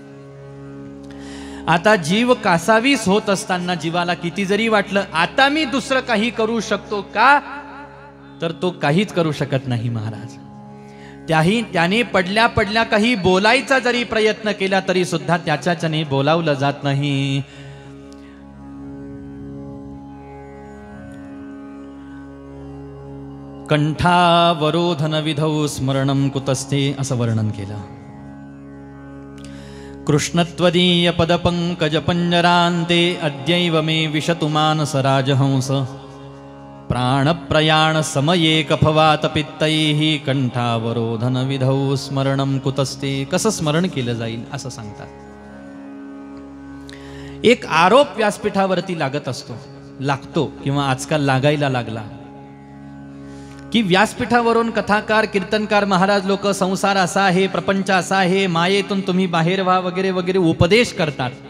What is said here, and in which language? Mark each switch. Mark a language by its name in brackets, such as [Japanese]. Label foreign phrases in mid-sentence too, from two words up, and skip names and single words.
[Marathi] आता जीव कासावीस होत असताना जीवाला किती जरी वाटलं आता मी दुसरं काही करू शकतो का, तर तो काहीच करू शकत नाही महाराज. त्याने पडल्या पडल्या काही बोलायचा जरी प्रयत्न केला तरी सुद्धा त्याच्याने बोलावलं जात नाही. [Sanskrit] कंठावरोधन विधौ स्मरणं कुतस्ते [Marathi] असं वर्णन केलं. [Sanskrit] कृष्णत्वदीय पदपंकज पंजरांते अद्यैव मे विशतु मानस राजहंस प्राणप्रयाण समये कफवात पित्तैहि कंठावरोधन विधौ स्मरणं कुतस्ते. [Marathi] कसं स्मरण केलं जाईल असं सांगतात. एक आरोप व्यासपीठावरती लागतो किंवा आजकाल लागायला लागला की व्यासपीठावरून कथाकार, कीर्तनकार महाराज लोक संसार असा आहे, प्रपंच असा आहे, मायेतून तुम्ही बाहेर व्हा वगैरे वगैरे उपदेश करतात.